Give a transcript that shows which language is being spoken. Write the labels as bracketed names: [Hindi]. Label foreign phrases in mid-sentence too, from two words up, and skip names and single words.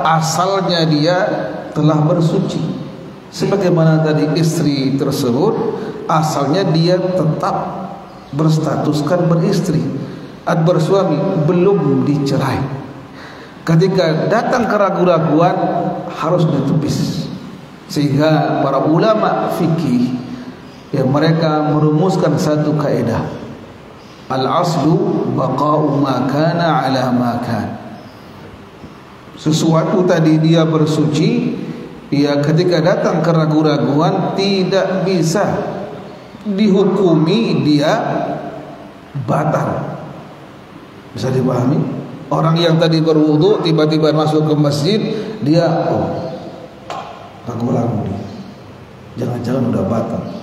[Indonesian] Asalnya dia telah bersuci. Sebagaimana tadi istri tersebut, asalnya dia tetap berstatuskan beristri atau bersuami, belum dicerai. Ketika datang keraguan-raguan harus ditepis. Sehingga para ulama fikih yang mereka merumuskan satu kaidah, [Arabic] الأصل بقاء ما كان على ما كان. [Indonesian] Sesuatu tadi dia bersuci, ya ketika datang keraguan-raguan tidak bisa dihukumi dia batal. Bisa dipahami? Orang yang tadi berwudu tiba-tiba masuk ke masjid, dia ragu-ragu dia, jangan-jangan udah batal.